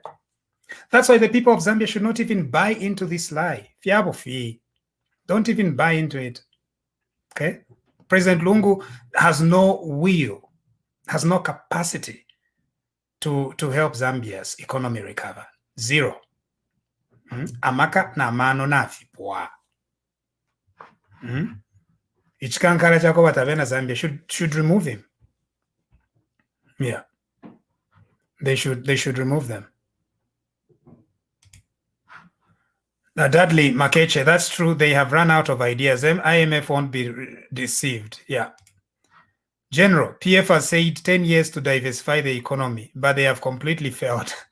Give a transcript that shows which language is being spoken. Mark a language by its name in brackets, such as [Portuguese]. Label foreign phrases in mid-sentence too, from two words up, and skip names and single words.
[English] That's why the people of Zambia should not even buy into this lie. Don't even buy into it. Okay? President Lungu has no will, has no capacity to help Zambia's economy recover. [Bemba] Zero. Amaka na mano nafipwa. Ichikankara chako batavena [English] Zambia should remove him. Yeah. They should remove them. Now, Dudley Makeche, that's true. They have run out of ideas. IMF won't be deceived. Yeah. General, PF has said 10 years to diversify the economy, but they have completely failed.